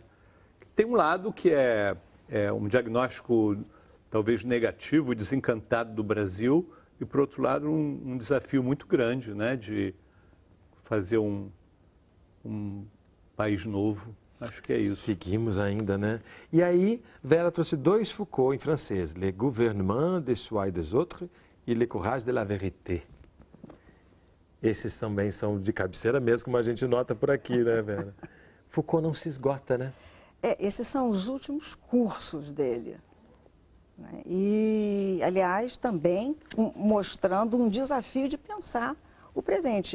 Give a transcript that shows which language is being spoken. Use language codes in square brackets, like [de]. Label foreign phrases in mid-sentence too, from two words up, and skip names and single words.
[pt] Tem um lado que é um diagnóstico talvez negativo, desencantado do Brasil, e por outro lado um desafio muito grande, né, de fazer um país novo. Acho que é isso. Seguimos ainda, né? E aí, Vera trouxe 2 Foucault em francês, Le Gouvernement des Soi et des Autres e Le Courage de la Vérité. Esses também são de cabeceira mesmo, como a gente nota por aqui, né, Vera? Foucault não se esgota, né? Esses são os últimos cursos dele. Né? E, aliás, também mostrando um desafio de pensar o presente.